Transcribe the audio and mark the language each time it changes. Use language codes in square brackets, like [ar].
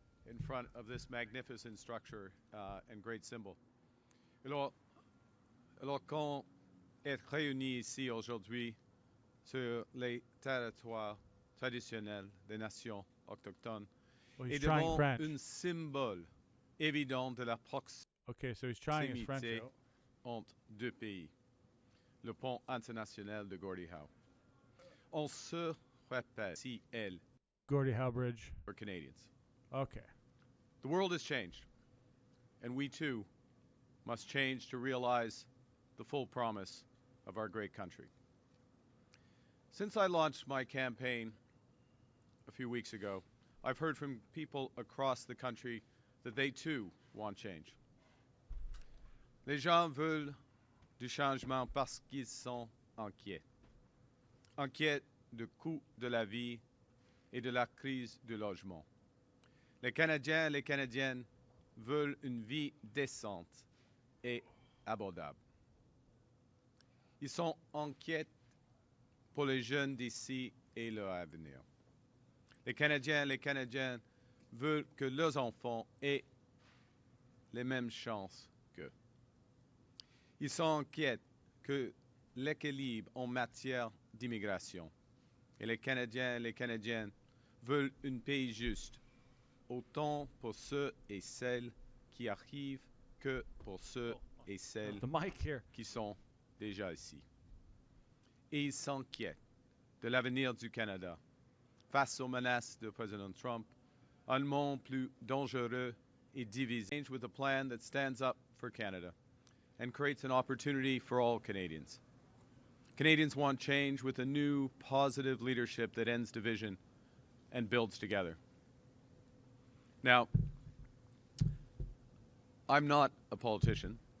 [en] In front of this magnificent structure and great symbol. [fr] Alors qu'on est réunis ici aujourd'hui sur les territoires traditionnels des nations autochtones et devant un symbole évident de la proximité entre deux pays, le pont international de Gordie Howe. On se répète si elle [en] Gordie Howe Bridge for Canadians. Okay. The world has changed, and we too must change to realize the full promise of our great country. Since I launched my campaign a few weeks ago, I've heard from people across the country that they too want change. [fr] Les gens veulent du changement parce qu'ils sont inquiets. Inquiets du coût de la vie et de la crise du logement. Les Canadiens et les Canadiennes veulent une vie décente et abordable. Ils sont inquiets pour les jeunes d'ici et leur avenir. Les Canadiens et les Canadiennes veulent que leurs enfants aient les mêmes chances qu'eux. Ils sont inquiets que l'équilibre en matière d'immigration. Et les Canadiens et les Canadiennes veulent un pays juste, autant pour ceux et celles qui arrivent que pour ceux et celles [en] The mic here. [fr] qui sont déjà ici. Et ils s'inquiètent de l'avenir du Canada face aux menaces de Président Trump, un monde plus dangereux et divisé. [en] Change with a plan that stands up for Canada and creates an opportunity for all Canadians. Canadians want change with a new, positive leadership that ends division and builds together. Now, I'm not a politician.